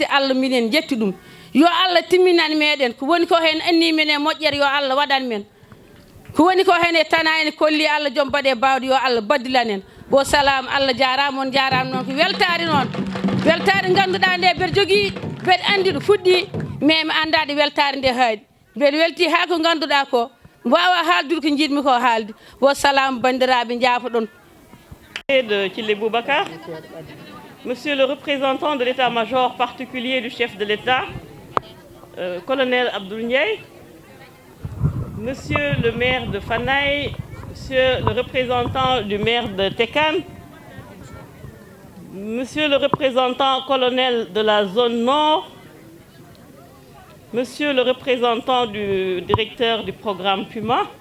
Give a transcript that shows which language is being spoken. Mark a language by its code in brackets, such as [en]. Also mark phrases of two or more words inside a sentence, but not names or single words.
[ff] Allah minen jetti ɗum yo Allah timminan meɗen ko woni ko hen anni men e moƴƴere yo Allah waɗan men ko woni ko hen e tana en kolli Allah joom baɗe bawde yo Allah baddilan en bo salam Allah jarama on jarama noon ko weltare ganduɗa nde mbeɗa jogui mbeɗa andi ɗo fuɗɗi mais mi andade weltare nde haaɗi mbeɗa welti ha ko ganduɗa ko mbawa haaldude ko jiɗmi ko haalde bo salam bandiraɓe jaafoɗon [fr] de Thillé Boubacar, Monsieur le représentant de l'état-major particulier du chef de l'État, colonel Abdoul Ndiaye, Monsieur le maire de Fanaye, Monsieur le représentant du maire de Tekan, Monsieur le représentant colonel de la zone nord, Monsieur le représentant du directeur du programme Puma,